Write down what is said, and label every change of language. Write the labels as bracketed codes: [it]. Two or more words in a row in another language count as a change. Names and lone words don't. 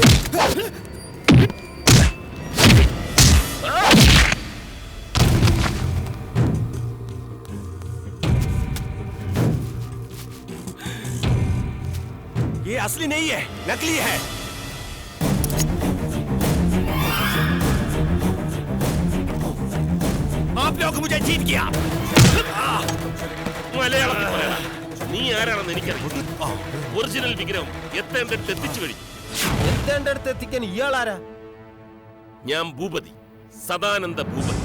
[hi] ये असली नहीं है, नकली है। आप लोग मुझे जीत गया। [ml] മലയാളത്തിൽ പറയടാ. നീ ആരാണെന്ന് എനിക്കറിയാം. ഒറിജിനൽ വിഗ്രഹം എത്തേണ്ടടുത്ത് എത്തിച്ചു കഴിഞ്ഞു. എത്തേണ്ടടുത്ത് എത്തിക്കാൻ ഇയാളാരാ? ഞാൻ ഭൂപതി, സദാനന്ദ ഭൂപതി.